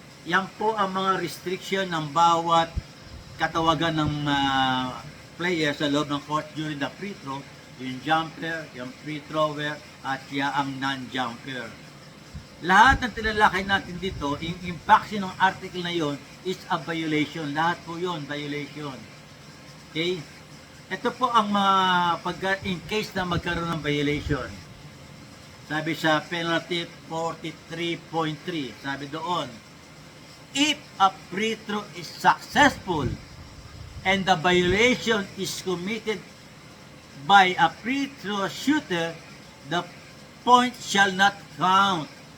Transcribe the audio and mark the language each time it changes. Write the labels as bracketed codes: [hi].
[tl] Yan po ang mga restriction ng bawat katawagan ng player sa loob ng court [en] during the free throw. [tl] Yung jumper, yung free thrower, at ang non-jumper. Lahat ng tinalakay natin dito, yung impact ng article na yon is a violation. Lahat po yon violation. Okay? Ito po ang in case na magkaroon ng violation. Sabi sa penalty 43.3, sabi doon, [en] if a free throw is successful and the violation is committed by a free throw shooter, the point shall not count.